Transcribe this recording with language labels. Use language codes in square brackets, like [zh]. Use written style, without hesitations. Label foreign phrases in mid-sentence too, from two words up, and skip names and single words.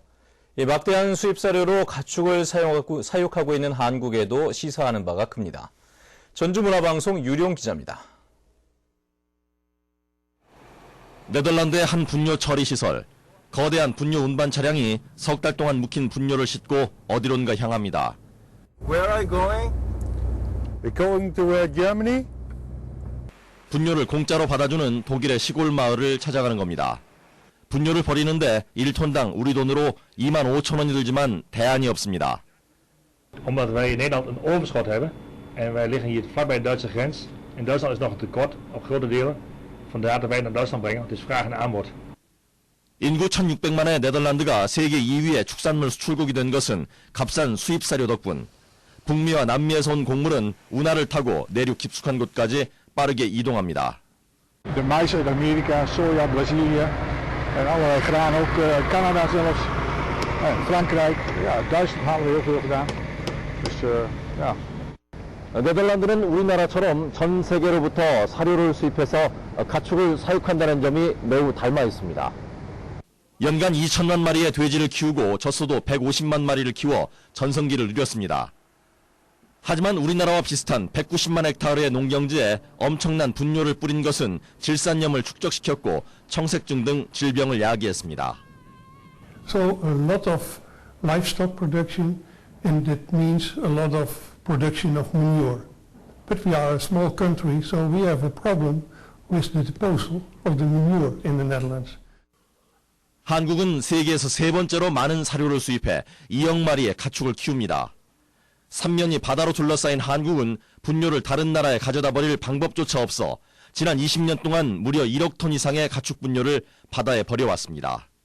[ko] 이 막대한 수입 사료로 가축을 사육하고 있는 한국에도 시사하는 바가 큽니다. 전주문화방송 유룡 기자입니다. 네덜란드의 한 분뇨 처리 시설. 거대한 분뇨 운반 차량이 석 달 동안 묵힌 분뇨를 싣고 어디론가 향합니다. [en] Where are you going? We're going to Germany. [ko] 분뇨를 공짜로 받아주는 독일의 시골 마을을 찾아가는 겁니다. 분뇨를 버리는데 1톤당 우리 돈으로 25,000원이 들지만 대안이 없습니다. [nl] Omdat wij in Nederland een overschot hebben en wij liggen hier vlakbij de Duitse grens. In Duitsland is nog een tekort op grote delen. Vandaar dat wij naar Duitsland brengen. Het is vraag en aanbod. [ko] 인구 1,600만의 네덜란드가 세계 2위의 축산물 수출국이 된 것은 값싼 수입 사료 덕분. 북미와 남미에서 온 곡물은 운하를 타고 내륙 깊숙한 곳까지 빠르게 이동합니다. [nl] De mais uit Amerika, soja, Brazilië en allerlei graan, ook Canada zelfs, Frankrijk, ja, Duitsland hebben we heel veel gedaan. Dus ja. [ko] 네덜란드는 우리나라처럼 전 세계로부터 사료를 수입해서 가축을 사육한다는 점이 매우 닮아 있습니다. 연간 2천만 마리의 돼지를 키우고 젖소도 150만 마리를 키워 전성기를 누렸습니다. 하지만 우리나라와 비슷한 190만 헥타르의 농경지에 엄청난 분뇨를 뿌린 것은 질산염을 축적시켰고 청색증 등 질병을 야기했습니다. [en] So a lot of livestock production and that means a lot of production of manure. But we are a small country, so we have a problem with the disposal of the manure in the Netherlands. [ko] 한국은 세계에서 세 번째로 많은 사료를 수입해 2억 마리의 가축을 키웁니다. 삼면이 바다로 둘러싸인 한국은 분뇨를 다른 나라에 가져다 버릴 방법조차 없어 지난 20년 동안 무려 1억 톤 이상의 가축 분뇨를 바다에 버려왔습니다.